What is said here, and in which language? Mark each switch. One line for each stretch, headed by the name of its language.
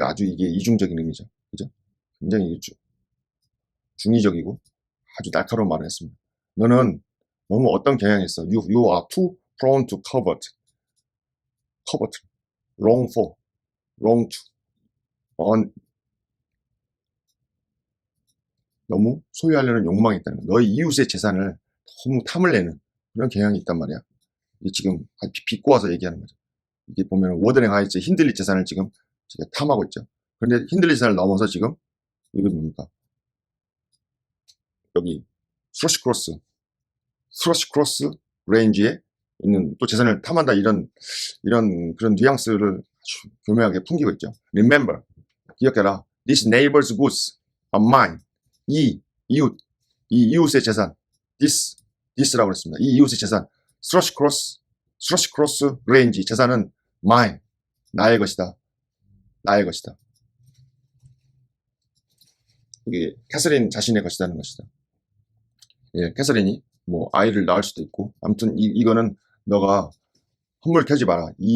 Korean: 아주 이게 이중적인 의미죠. 그죠? 굉장히 중의적이고 아주 날카로운 말을 했습니다. 너는 너무 어떤 경향이 있어.
English: You are too prone to covet, wrong for, wrong to,
Korean: 너무 소유하려는 욕망이 있다는 거야. 너의 이웃의 재산을 너무 탐을 내는 그런 경향이 있단 말이야. 이게 지금 비꼬아서 얘기하는 거죠. 이게 보면 워드랭 하이츠 힌들리 재산을 지금 탐하고 있죠. 그런데 힌들리 재산을 넘어서 지금 이게 뭡니까? 여기 스러시 크로스 레인지에 있는 또 재산을 탐한다 이런 그런 뉘앙스를 아주 교묘하게 풍기고 있죠.
English: Remember,
Korean: 기억해라.
English: This neighbor's goods are mine.
Korean: 이 이웃의 재산. this라고 했습니다. 이 이웃의 재산. 스러시 크로스 레인지 재산은 mine. 나의 것이다. 이게 캐서린 자신의 것이라는 것이다. 예, 캐서린이 뭐 아이를 낳을 수도 있고 아무튼 이거는 너가 헛물 켜지 마라.